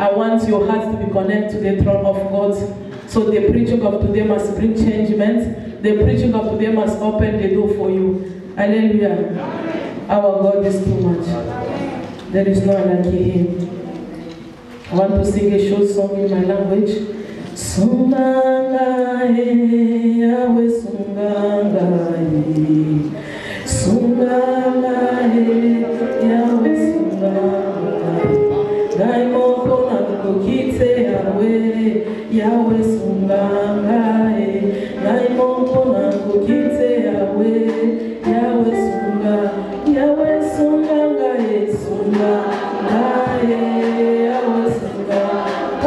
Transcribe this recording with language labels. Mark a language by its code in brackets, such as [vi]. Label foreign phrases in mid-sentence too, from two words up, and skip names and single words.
[en] I want your heart to be connected to the throne of God. So the preaching of today must bring changement. The preaching of today must open the door for you. Hallelujah. Our God is too much. There is no one like Him. I want to sing a short song in my language. Sunganga Yahweh Sunganga Sunganga Yahweh Sunganga Naimoko Nakukite Yahweh Yahweh Sunganga Naimoko Nakukite Yahweh Yahweh Sunganga Yahweh Sunganga Sunganga Yahweh Sunganga